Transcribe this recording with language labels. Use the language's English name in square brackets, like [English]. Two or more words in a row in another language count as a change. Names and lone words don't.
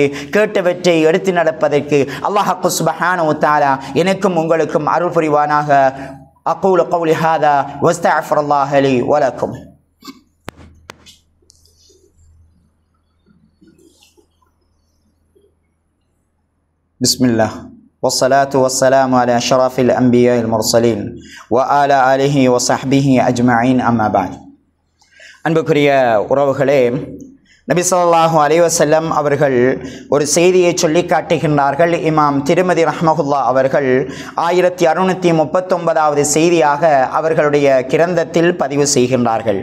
[Tamil] கேட்டவற்றை எடுத்து நடப்பதற்கு அல்லாஹ் [Arabic] سبحانه وتعالى [Tamil] எனக்கும் உங்களுக்கும் அருள் புரிவானாக. [Arabic] أقول قولي هذا وأستغفر الله لي ولكم. பிஸ்மில்லாஹ் والصلاة والسلام على أشرف الأنبياء المرسلين وعلى آله وصحبه أجمعين أما بعد. [Tamil] அன்புக்குரிய உறவுகளே, நபி [Arabic] صلى الله عليه وسلم [Tamil] அவர்கள் ஒரு செய்தியை சொல்லி காட்டுகின்றார்கள். இமாம் திருமதி ரஹ்மஹுல்லாஹ் அவர்கள் 1639வது செய்தியாக அவர்களுடைய கிரந்தத்தில் பதிவு செய்கின்றார்கள்.